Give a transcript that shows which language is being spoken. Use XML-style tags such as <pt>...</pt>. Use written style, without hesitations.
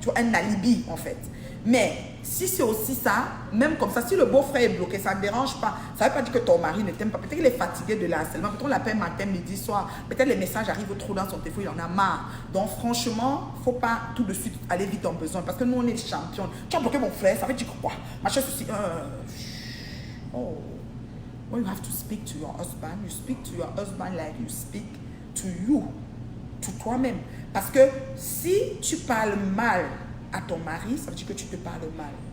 <fr>Tu vois, un alibi en fait. Mais si c'est aussi ça, même comme ça, si le beau-frère est bloqué, ça ne dérange pas. Ça ne veut pas dire que ton mari ne t'aime pas. Peut-être qu'il est fatigué de l'harcèlement. Peut-être on l'appelle matin, midi, soir. Peut-être les messages arrivent trop dans son téléphone, il en a marre. Donc franchement, il ne faut pas tout de suite aller vite en besoin. Parce que nous, on est des champions. Tu as bloqué mon frère, ça veut dire quoi? Machin, ceci. Oh.</fr> <en>When you have to speak to your husband, you speak to your husband like you speak to you.</en> <fr>To toi-même. Parce que si tu parles mal à ton mari, ça veut dire que tu te parles mal.</fr>